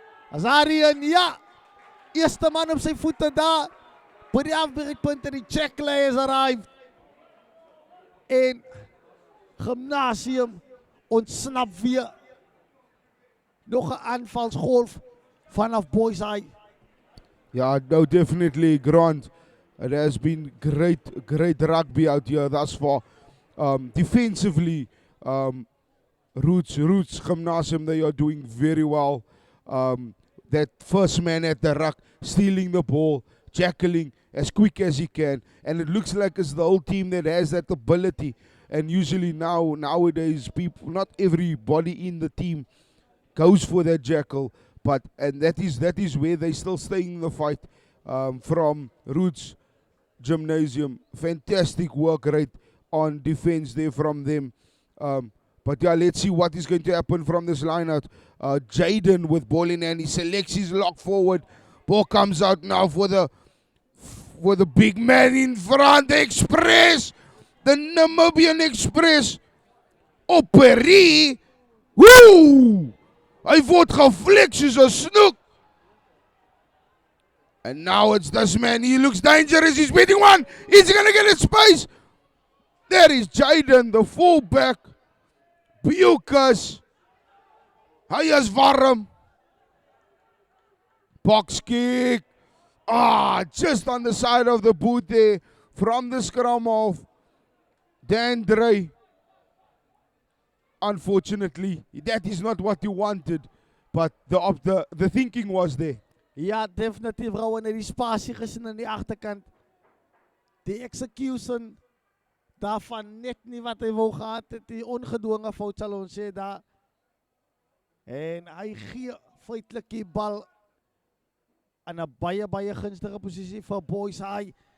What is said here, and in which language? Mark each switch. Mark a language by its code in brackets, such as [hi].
[af] Azarian, ja. Eerste man op sy voete daar. By die afbreekpunt en die checklay is arrived. En Gymnasium ontsnap weer. Nog 'n aanvalsgolf vanaf Boys High. [en] Yeah, no, definitely, Grant. It has been great rugby out here thus far. Defensively, Roots Gymnasium, they are doing very well. That first man at the ruck, stealing the ball, tackling as quick as he can. And it looks like it's the whole team that has that ability. And usually nowadays, people, not everybody in the team goes for that jackal. And that is where they still staying in the fight from Roots Gymnasium. Fantastic work right on defense there from them. But yeah, let's see what is going to happen from this line out. Jaden with ball in hand. He selects his lock forward. Ball comes out now for the big man in front. The Express. The Namibian Express. Operi. Woo! [af] Hy word geflik soos 'n snoek. [en] And now it's this man. He looks dangerous. He's beating one. Is he going to get in space? There is Jaden, the fullback. Bukas. [af] Hy is warm. [en] Box kick. Just on the side of the boot there from the scrum of Dan Drey. Unfortunately, that is not what he wanted, but the thinking was there. [af] Ja, definitief Rowan het die spasie gesien aan die agterkant. Die execution daarvan net nie wat hy wou gehad het, die ongedwonge fout sal ons sê daar. En hy gee feitelik die bal in 'n baie gunstige posisie vir Boys High.